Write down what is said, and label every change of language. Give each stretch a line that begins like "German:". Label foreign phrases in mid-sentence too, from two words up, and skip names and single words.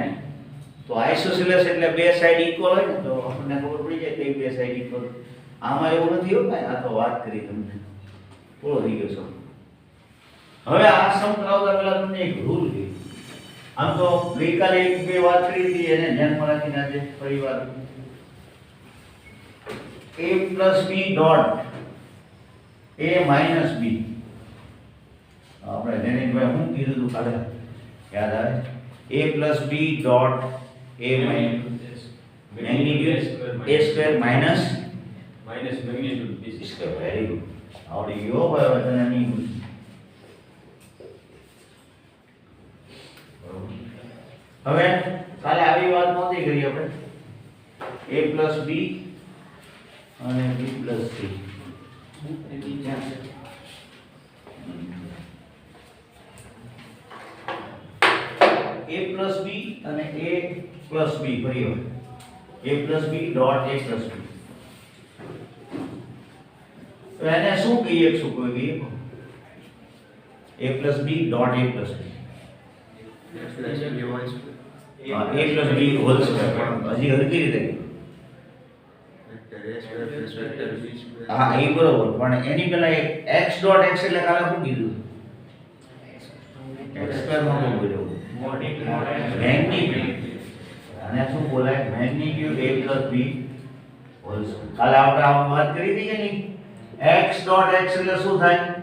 Gujarati: તો આઇસોસીલસ એટલે બે
English: side equal
Gujarati: હોય ને તો આપણને ખબર પડી જાય કે બે
English: side equal.
Gujarati: આમાં એવું નથી હોતું. આ તો વાત કરી તમને પૂરો થઈ ગયો છો. હવે આ સમ કરાવતા પહેલા તમને એક રૂલ છે. આમ તો ગઈકાલે એક બે વાત કરી હતી એને ધ્યાનમાં રાખીને આજે ફરી વાત.
English: a plus b dot a minus b.
Gujarati: આપણે જૈનિકભાઈ શું કીધું હતું કાલે યાદ આવે?
English: a plus b dot a minus magnitude a square minus magnitude b square. very good.
Gujarati: આવડી ગયો હવે તને નહીં પૂછું. હવે કાલે આવી વાત નહોતી કરી આપણે.
English: a plus b અને b plus c. a plus b અને a plus b ફરી વાર a plus b dot a plus b.
Gujarati: તો એને શું કહીએ? શું કહીએ?
English: a plus b dot a plus b. a plus b whole square
Gujarati: પણ હજી હરકી રીતે હા એ બરોબર પણ એની પહેલા એક
English: x dot x
Gujarati: એટલે કાલે શું કીધું
English: x square
Gujarati: માં શું બોલ્યો મેગ્નીટ્યુડ અને શું બોલાય
English: magnitude a plus b whole square
Gujarati: કાલે આપણે આ વાત કરી હતી કે નહીં
English: x dot x
Gujarati: એટલે શું થાય